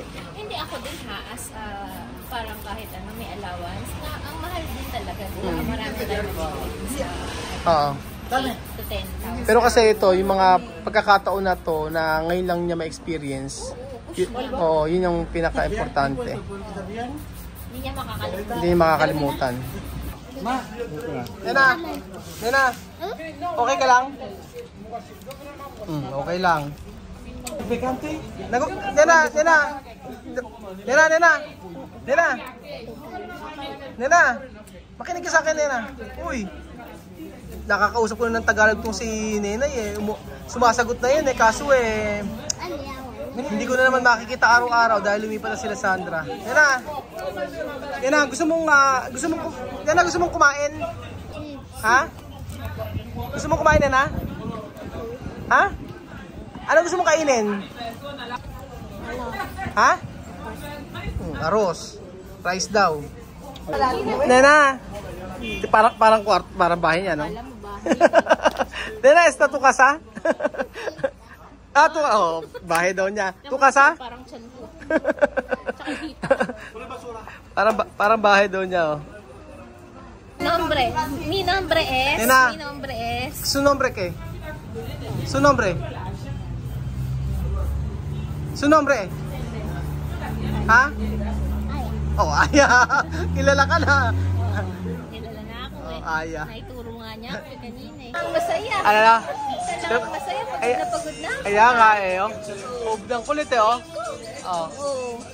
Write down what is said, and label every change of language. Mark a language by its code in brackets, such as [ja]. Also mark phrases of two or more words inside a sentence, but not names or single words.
[tl] Hindi ako din as parang kahit ano may allowance na ang mahal din talaga. Marami tayo sa Oo. 8 to 10,000. Pero kasi ito, yung mga pagkakataon na to na ngayon lang niya ma-experience, yun yung pinaka-importante. Hindi niya makakalimutan. Hindi niya makakalimutan. Nena! Nena! Okay ka lang? Okay lang. Nena! Nena! Nena! Nena! Nena! Nena! Makinig ka sa akin, Nena. Uy! Nakakausap ko na ng Tagalog tong si Nenay eh. Sumasagot na yun eh. Kaso eh, hindi ko na naman makikita araw-araw dahil lumipat na sila Sandra. Nena! Nena, gusto mong kumain? Ha? Gusto mong kumain, Nena? Ha? Ano gusto mong kainin? Ha? Arroz. Rice daw. Nena! Parang bahay niya, no? Alam mo ba? Nena, [es] esta tu casa? [tl] Bahay daw niya. [es] Tu casa? [tl] Parang tiyan ko. Tsaka dito. Parang bahay daw niya, oh. [es] Nombre. Mi nombre es. Nena. Mi nombre es. Su nombre qué? Su nombre? Su nombre? [tl] Ha? Oh, Aya. Kilala ka na. Kilala na ako eh. Aya. Naituro nga niya ako kanina eh. Masaya. Ano na? Masaya. Masaya. Pagod na pagod na. Kaya nga eh, oh. Hubdang kulit eh, oh. Oh. Oo.